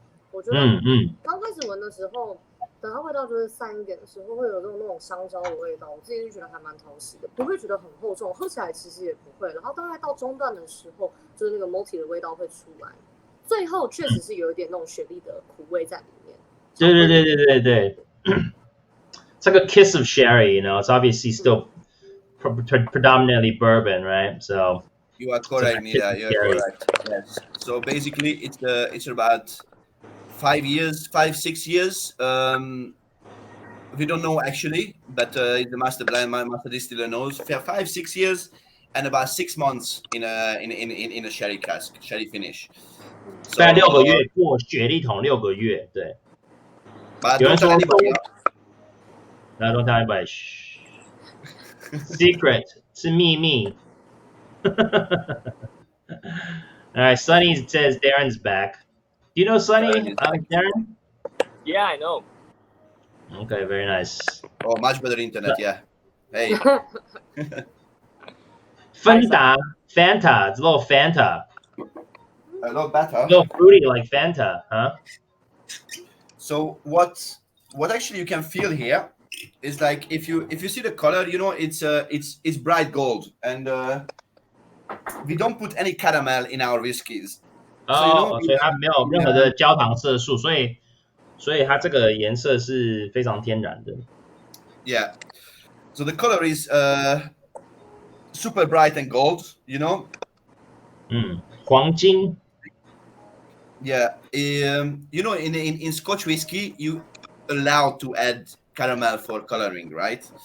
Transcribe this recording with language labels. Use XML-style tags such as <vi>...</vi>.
<zh>我觉得刚开始闻的时候。等它味道就是散一点的时候，会有那种香蕉的味道，我自己就觉得还蛮讨喜的，不会觉得很厚重，喝起来其实也不会。然后大概到中段的时候，就是那个 malty 的味道会出来，最后确实是有一点那种雪莉的苦味在里面。对，这个</zh> <en>kiss of sherry, it's obviously still predominantly bourbon, right? So you are correct, Nida. You are correct. Yes. So basically, it's about 5-6 years. We don't know actually, but the master distiller knows. 5-6 years and about 6 months in a sherry cask, sherry finish.</en> <zh>大概6个月过雪莉桶6个月，对。有人说</zh> <en>don't tell anybody. Secret</en> <zh>是秘密。</zh> <en>All right, Sonny says Darren's back. Do you know Sonny, Darren? Yeah, I know. Okay, very nice. Oh, much better internet, yeah. Hey. Fanta, it's a little Fanta. A lot better. A little fruity like Fanta, huh? So what actually you can feel here is like if you see the color, it's bright gold, and we don't put any caramel in our whiskeys.</en> <zh>所以它没有任何的焦糖色素，所以它这个颜色是非常天然的。</zh> <en>Yeah. So the color is super bright and gold,</en> <zh>黄金。</zh> <en>Yeah. In Scotch whiskey, you allowed to add caramel for coloring, right?</en>